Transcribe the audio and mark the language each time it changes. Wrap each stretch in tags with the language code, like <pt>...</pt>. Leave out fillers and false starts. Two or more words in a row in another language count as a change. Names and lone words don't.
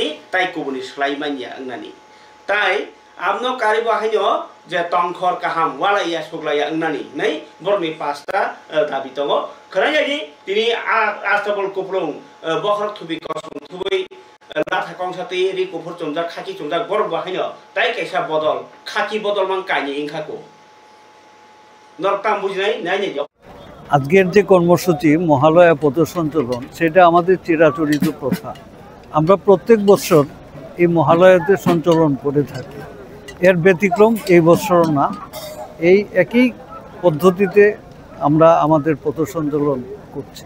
<brx>ताइ कुबुनि स्लाइमानिया अंनानि ताइ आबनो कारिबा हायनो जे तंखर काहाम वालाया सुग्लाया अंनानि नै बरनि पाँचटा दाबि दङ खरायनि तिनि आस्तबल कुप्लुं बखर थुबि कसम थुबै लाथा कংসা तै रि कुफर चुमजा खाकी चुमजा बर बाहायनो ताइ कैसा बदल खाकी बदल मान कायनि इंखाको नरताम बुझिनाय नायनि</brx> <bn>আজকের যে কর্মসূচি মহালয়া পথসঞ্চলন সেটা আমাদের চিরাচরিত প্রথা আমরা প্রত্যেক বছর এই মহালয়াতে সঞ্চালন করে থাকি এর ব্যতিক্রম এই বছর না এই একই পদ্ধতিতে আমরা আমাদের পথসঞ্চলন করছি</bn>